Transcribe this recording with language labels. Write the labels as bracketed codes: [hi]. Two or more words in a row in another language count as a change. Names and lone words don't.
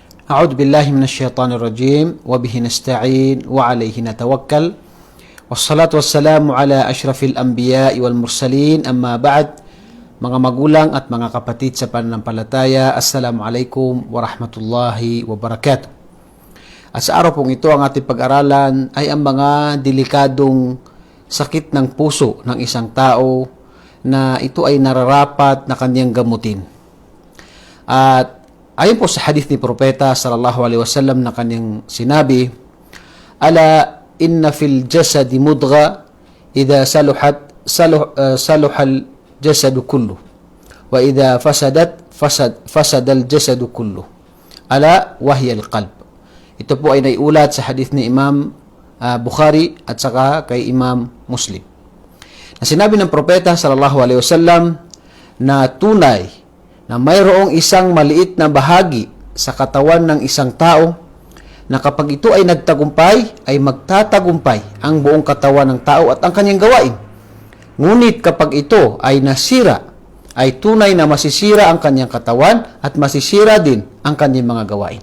[ar] أعوذ بالله من الشيطان الرجيم وبه نستعين وعليه نتوكل والصلاة والسلام على أشرف الأنبياء والمرسلين أما بعد. [tl] Mga magulang at mga kapatid sa pananampalataya, [ar] السلام عليكم ورحمة الله وبركاته. [tl] At sa araw pong ito, ang ating pag-aralan ay ang mga delikadong sakit ng puso ng isang tao na ito ay nararapat na kanyang gamutin. At ayon po sa hadith ni Propeta [ar] صلى الله عليه وسلم [tl] na kanyang sinabi, [ar] "ألا إن في الجسد مضغة إذا صلحت الجسد كله وإذا فسدت الجسد كله ألا وهي القلب." [tl] Ito po ay naiulat sa hadith ni Imam Bukhari at saka kay Imam Muslim. Na sinabi ng Propeta [ar] صلى الله عليه وسلم [tl] na tunay na mayroong isang maliit na bahagi sa katawan ng isang tao na kapag ito ay nagtagumpay, ay magtatagumpay ang buong katawan ng tao at ang kanyang gawain. Ngunit kapag ito ay nasira, ay tunay na masisira ang kanyang katawan at masisira din ang kanyang mga gawain.